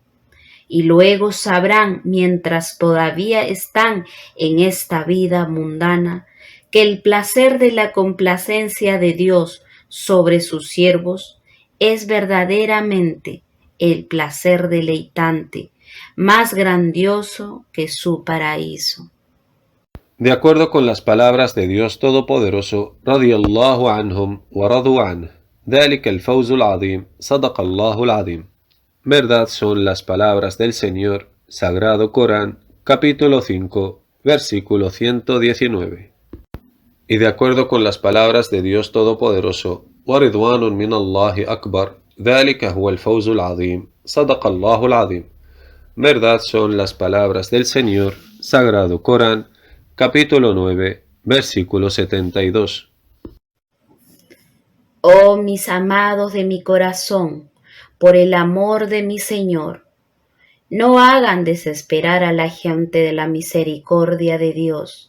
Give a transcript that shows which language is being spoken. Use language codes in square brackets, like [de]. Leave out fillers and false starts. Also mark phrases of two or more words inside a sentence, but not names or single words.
[es] Y luego sabrán, mientras todavía están en esta vida mundana, que el placer de la complacencia de Dios sobre sus siervos es verdaderamente el placer deleitante, más grandioso que su paraíso. De acuerdo con las palabras de Dios Todopoderoso, [ar] رضي الله عنهم ورضوا عنه, ذلك الفوز العظيم, صدق الله العظيم. [es] Verdad son las palabras del Señor, Sagrado Corán, capítulo 5, versículo 119. Y de acuerdo con las palabras de Dios Todopoderoso, [ar] وَرِضْوَانٌ مِّنَ اللَّهِ أَكْبَرُ ذَلِكَ هُوَ الْفَوْزُ الْعَظِيمُ صَدَقَ اللَّهُ الْعَظِيمُ. [es] Verdad son las palabras del Señor, Sagrado Corán, capítulo 9, versículo 72. Oh mis amados de mi corazón, por el amor de mi Señor, no hagan desesperar a la gente de la misericordia de Dios.